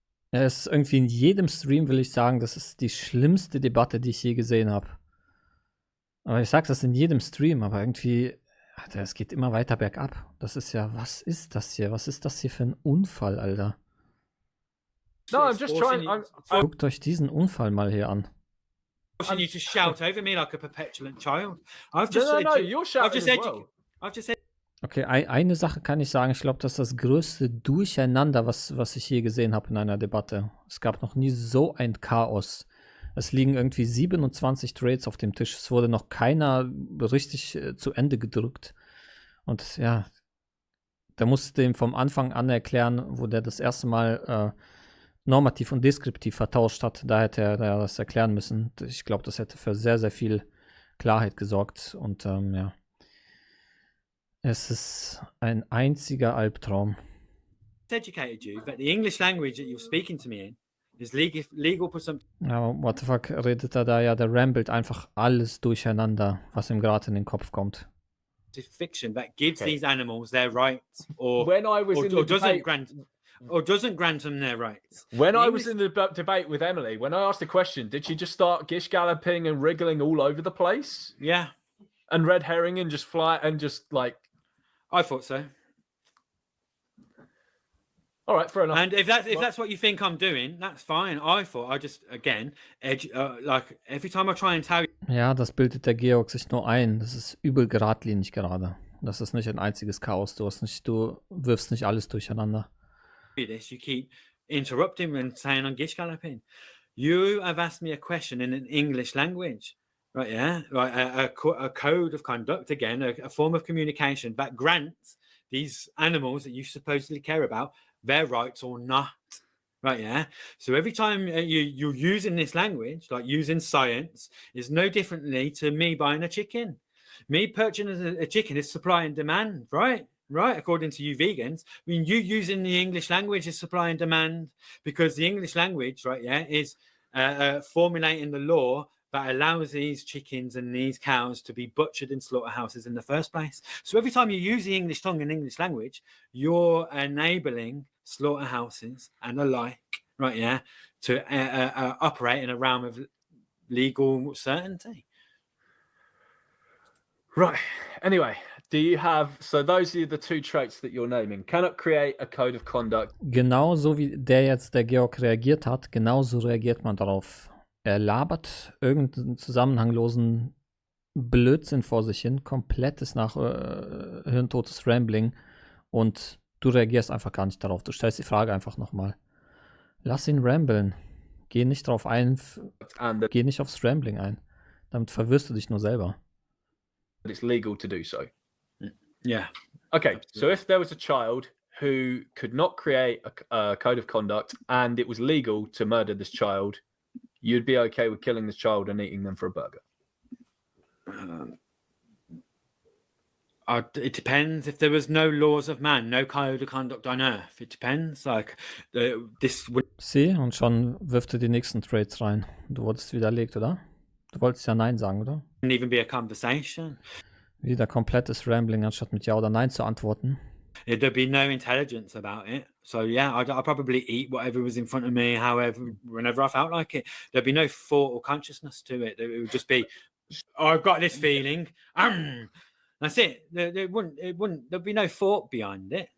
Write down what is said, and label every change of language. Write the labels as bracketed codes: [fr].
[de] Es ist irgendwie in jedem Stream, will ich sagen, das ist die schlimmste Debatte, die ich je gesehen habe. Aber ich sage das in jedem Stream, aber irgendwie, Alter, es geht immer weiter bergab. Das ist ja, was ist das hier? Was ist das hier für ein Unfall, Alter? [en] No, I'm just trying. [de] Guckt euch diesen Unfall mal hier an. [en] You to shout over me like a petulant child. You're shouting as well. I've just said. [de] Okay, eine Sache kann ich sagen. Ich glaube, das ist das größte Durcheinander, was ich je gesehen habe in einer Debatte. Es gab noch nie so ein Chaos. Es liegen irgendwie 27 Trades auf dem Tisch. Es wurde noch keiner richtig zu Ende gedrückt. Und ja, der musste ihm vom Anfang an erklären, wo der das erste Mal normativ und deskriptiv vertauscht hat. Da hätte er das erklären müssen. Ich glaube, das hätte für sehr, sehr viel Klarheit gesorgt. Und ja. Es ist ein einziger Albtraum. [en] Educated you that the English language that you're speaking to me in is legal presumptive. [de] Ja, [en] what the fuck [de] redet er da? Ja, der rambelt einfach alles durcheinander, was ihm gerade in den Kopf kommt. [en] fiction that gives Okay. these animals their rights, or When I was in the debate, doesn't grant them their rights. when The I was English- in the debate with Emily, when I asked a question, did she just start gish galloping and wriggling all over the place Yeah, and red herring and just fly and just like? I thought so. All right, fair enough. And if that's what you think I'm doing, that's fine. I thought I just again like every time I try and tell [de] Ja, das bildet der Georg sich nur ein. Das ist übel geradlinig gerade. Das ist nicht ein einziges Chaos. Du wirfst nicht alles durcheinander. [en] you this, you keep interrupting and saying I'm gish galloping. You have asked me a question in an English language, right? Yeah, right. A code of conduct, again, a form of communication that grants these animals that you supposedly care about their rights or not, right? Yeah. So every time you're using this language, like using science, is no differently to me buying a chicken. Me purchasing a chicken is supply and demand, right? Right, according to you vegans. I mean, you using the English language is supply and demand, because the English language, right, yeah, is formulating the law that allows these chickens and these cows to be butchered in slaughterhouses in the first place. So every time you use the English tongue and English language, you're enabling slaughterhouses and the like, right, yeah, to operate in a realm of legal certainty. Right. Anyway, do you have, so those are the two traits that you're naming. Cannot create a code of conduct. [de] Genauso wie der Georg reagiert hat, genauso reagiert man darauf. Er labert irgendeinen zusammenhanglosen Blödsinn vor sich hin, komplettes hirntotes Rambling, und du reagierst einfach gar nicht darauf. Du stellst die Frage einfach nochmal. Lass ihn ramblen. Geh nicht drauf ein, geh nicht aufs Rambling ein. Damit verwirrst du dich nur selber. [en] But it's legal to do so. Yeah. Okay, Absolutely. so if there was a child who could not create a code of conduct and it was legal to murder this child, you'd be okay with killing this child and eating them for a burger? It depends. If there was no laws of man, no code of conduct on earth, it depends. Like this would [de] Sieh, und schon wirft er die nächsten Traits rein. Du wurdest widerlegt, oder? Du wolltest ja Nein sagen, oder? [en] even be a conversation. [de] Wieder komplettes Rambling, anstatt mit Ja oder Nein zu antworten. [en] There'd be no intelligence about it. So yeah, I'd probably eat whatever was in front of me, however, whenever I felt like it. There'd be no thought or consciousness to it. It would just be, oh, I've got this feeling. That's it. There'd be no thought behind it.